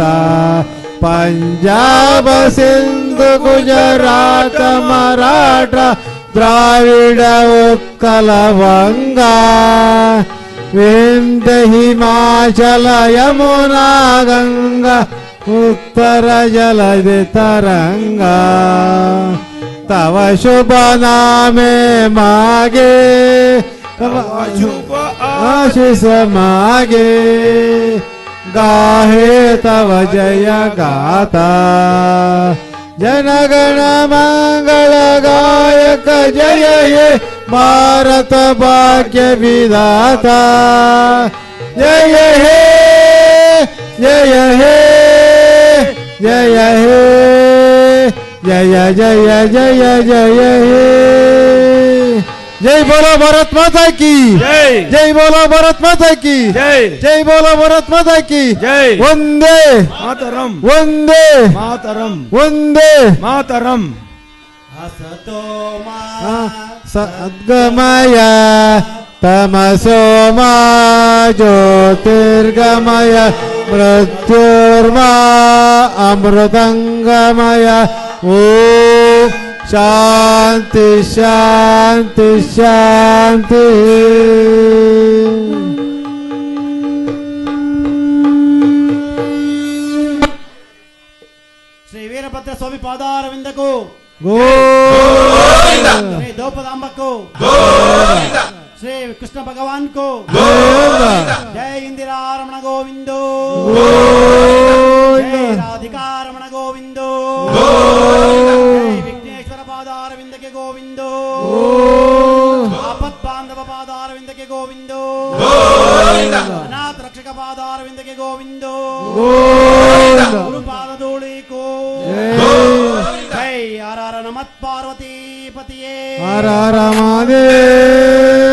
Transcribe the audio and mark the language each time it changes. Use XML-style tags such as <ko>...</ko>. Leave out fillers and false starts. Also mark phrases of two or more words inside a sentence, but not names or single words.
<bn>ಪಂಜಾಬ ಸಿಂಧು ಗುಜರಾತ ಮರಾಠ ದ್ರಾವಿಡ ಉತ್ಕಲ ವಂಗ. বিন্ধ্য হিমাচল যমুনা গঙ্গা উত্তর জলধি তরঙ্গ. তব শুভ নামে মাগে তব শুভ আশিস মাগে. গাহে তব জয় গাথা জনগণ মঙ্গল গায়ক জয় হে ভারত ভাগ্য বিধাতা. জয় হে জয় হে জয় হে জয় জয় জয় জয় হে.</bn> <hi>जय बोलो भारत माता की जय. जय बोलो भारत माता की जय. जय बोलो भारत माता की जय. वंदे मातरम वंदे मातरम वंदे मातरम.</hi> <sa>सद्गमय तमसो मा ज्योतिर्गमय मृत्युर्मा अमृतंगमय. ओम शांति शांति शांति.</sa> <kn>ಶ್ರೀ ವೀರಭದ್ರ ಸ್ವಾಮಿ ಪಾದಾರವಿಂದಕ್ಕೂ गोविंद ಶ್ರೀ ದ್ರೌಪದಾಂಬಕ್ಕೂ ಶ್ರೀ ಕೃಷ್ಣ ಭಗವಾನ್ಗೂ ಜಯ ಇಂದಿರಾರಮಣ ಗೋವಿಂದೋ. ಜಯ ರಾಧಿಕಾರಮಣ ಗೋವಿಂದೋ. ಜಯ ವಿಘ್ನೇಶ್ವರ ಪಾದಾರವಿಂದಕ್ಕೆ ಗೋವಿಂದೋ. ಆಪತ್ ಬಾಂಧವ ಪಾದಾರವಿಂದಕ್ಕೆ ಗೋವಿಂದೋ. ಅನಾಥ ರಕ್ಷಕ ಪಾದಾರವಿಂದಕ್ಕೆ ಗೋವಿಂದೋ. ಗುರುಪಾದ ಧೂಳಿಕೋ.</kn> <sa>ಜೈ ಹರ ಹರ ನಮಃ ಪಾರ್ವತಿ ಪತಿಯೇ.</sa> <hi>हर हर महादेव.</hi>